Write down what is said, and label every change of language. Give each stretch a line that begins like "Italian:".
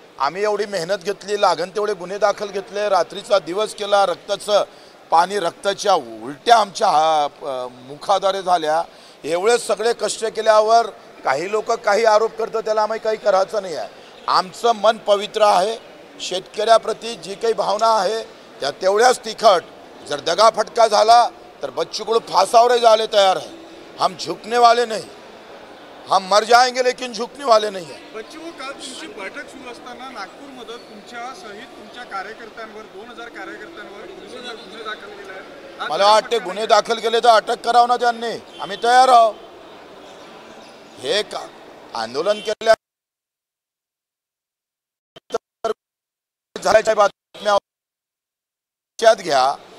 Marathi: आम्ही एवढी मेहनत घेतली, लागण तेवढे गुन्हे दाखल घेतले, रात्रीचा दिवस केला, रक्ताचं पाणी, रक्ताच्या उलट्या आमच्या मुखाद्वारे झाल्या. एवढे सगळे कष्ट केल्यावर काही लोक काही आरोप करतात, त्याला आम्ही काही करायचं नाही आहे. आमचं मन पवित्र आहे. शेतकऱ्याप्रती जी काही भावना आहे त्या तेवढ्याच तिखट. जर दगाफटका झाला तर बच्चू कडू फासावरही जायला तयार आहे.
Hindi: हम झुकने वाले नहीं, हम मर जाएंगे लेकिन झुकने वाले नहीं है.
Marathi: बच्चू, काल तुमची बैठक सुरू असताना नागपूरमध्ये तुमच्या सहित तुमच्या कार्यकर्त्यांवर 2000 कार्यकर्त्यांवर गुन्हे दाखल केले आहेत. मला वाटते गुन्हे दाखल केले तर अटक करावं ना त्यांनी. आम्ही तयार आहोत. हे आंदोलन केल्या झाल्याच्या बातम्या लक्षात घ्या.